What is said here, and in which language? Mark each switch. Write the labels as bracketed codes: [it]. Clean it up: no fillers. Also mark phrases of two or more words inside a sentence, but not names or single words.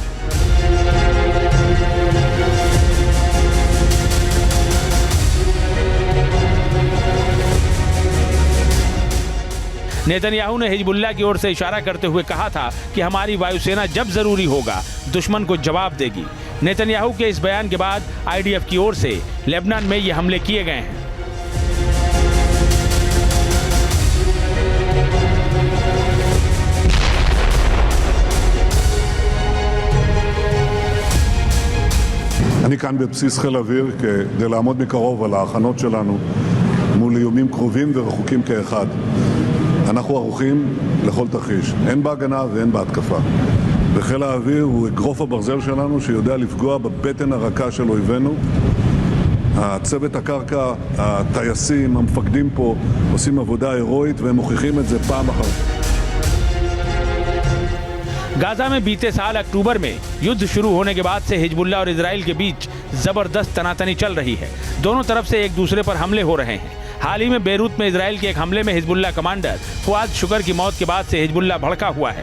[hi] नेतन्याहू ने हिजबुल्लाह की ओर से इशारा करते हुए कहा था कि हमारी वायुसेना जब जरूरी होगा दुश्मन को जवाब देगी। नेतन्याहू के इस बयान के बाद आईडीएफ की ओर से लेबनान में ये हमले किए गए हैं। [he] אני כאן בבסיס חיל אוויר כדי לעמוד מקרוב על ההכנות שלנו מול איומים קרובים ורחוקים כאחד. אנחנו ערוכים לכל תרחיש, הן בהגנה והן בהתקפה. וחיל האוויר הוא אגרוף הברזל שלנו שיודע לפגוע בבטן הרכה של אויבינו. הצוות הקרקע, הטייסים, המפקדים פה עושים עבודה הירואית והם מוכיחים את זה פעם אחר פעם. [hi] गाजा में बीते साल अक्टूबर में युद्ध शुरू होने के बाद से हिजबुल्लाह और इजराइल के बीच जबरदस्त तनातनी चल रही है। दोनों तरफ से एक दूसरे पर हमले हो रहे हैं। हाल ही में बेरूत में इजराइल के एक हमले में हिजबुल्लाह कमांडर फुआद शुकर की मौत के बाद से हिजबुल्लाह भड़का हुआ है।